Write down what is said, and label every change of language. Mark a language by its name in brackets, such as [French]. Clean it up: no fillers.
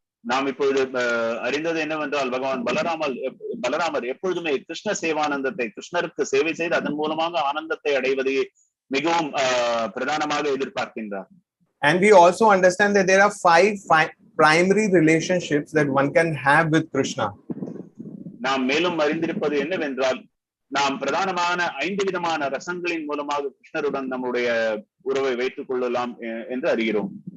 [Tamil] நாம் இப்பொழுது அறிந்தது என்னவென்றால் பகவான் பலராமர் எப்பொழுதுமே கிருஷ்ண சேவானந்தத்தை, கிருஷ்ணருக்கு சேவை செய்து அதன் மூலமாக ஆனந்தத்தை அடைவதை மிகவும் பிரதானமாக எதிர்பார்க்கின்றார். [English] And we also understand that there are five primary relationships that one can have with Krishna. [Tamil] நாம் மேலும் அறிந்திருப்பது என்னவென்றால் நாம் பிரதானமான 5 விதமான ரசங்களின் மூலமாக கிருஷ்ணருடன் நம்முடைய உறவை வைத்துக் கொள்ளலாம் என்று அறிகிறோம்.